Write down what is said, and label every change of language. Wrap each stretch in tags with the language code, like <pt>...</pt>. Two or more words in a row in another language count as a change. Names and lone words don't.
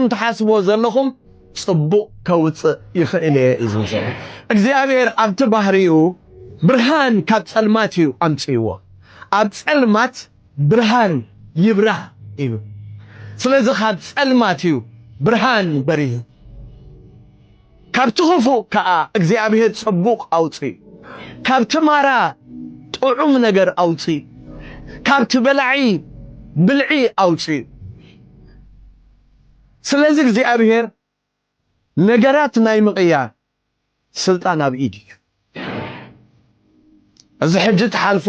<ti>ትሓስቦ ዘለኹም ጽቡቕ ከውፅእ ይኽእል እዩ ዝብል እግዚአብሔር ኣብቲ ባህሪኡ ብርሃን ካብ ጸልማት እዩ ኣምጽይዎ ኣብ ጸልማት ብርሃን ይብራህ እዩ ስለዚ ካብ ጸልማት እዩ ብርሃን በሪሁ ካብቲ ክፉእ ከዓ እግዚአብሔር ጽቡቕ ኣውፅኡ ካብቲ ማራ ጥዑም ነገር አውጪ ካብቲ በላዒ ብልዒ አውጪ ስለዚህ እግዚአብሔር ነገራት ናይ ምቕያር ስልጣን ኣብ ኢድ እዩ እዚ ሕጂ ተሓልፍዎ</ti>